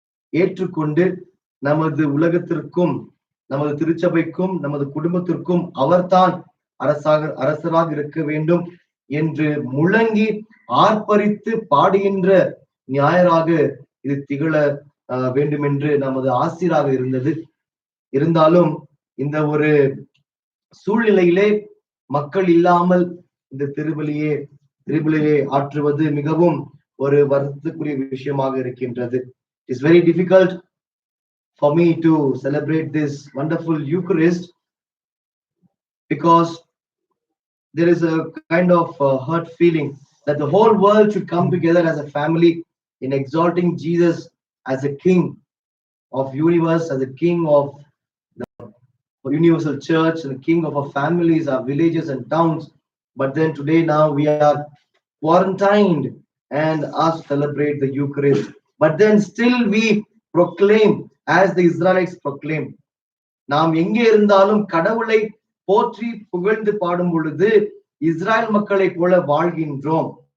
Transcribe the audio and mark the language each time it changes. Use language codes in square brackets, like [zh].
[ta] ஏற்றுக்கொண்டு நமது உலகத்திற்கும் நமது திருச்சபைக்கும் நமது குடும்பத்திற்கும் அவர்தான் அரசராக இருக்க வேண்டும் என்று முழங்கி ஆர்ப்பரித்து பாடுகின்ற ஞாயிறாக இது திகழ வேண்டும் என்று நமது ஆசிராக இருந்தது. இருந்தாலும் இந்த ஒரு சூழ்நிலையிலே மக்கள் இல்லாமல் இந்த திருபலியை ஆற்றுவது மிகவும் ஒரு வருத்தத்துக்குரிய விஷயமாக இருக்கின்றது. [en] It's very difficult for me to celebrate this wonderful Eucharist because there is a kind of hurt feeling that the whole world should come together as a family in exalting Jesus as a King of universe, as a King of the universal church, and the King of our families, our villages and towns. But then today now we are quarantined and asked to celebrate the Eucharist. But then still we proclaim as the Israelites proclaim. [ta] நாம் எங்கே இருந்தாலும் கடவுளை போற்றி புகழ்ந்து பாடும் பொழுது Israel மக்களை போல வாழ்கின்றோம்.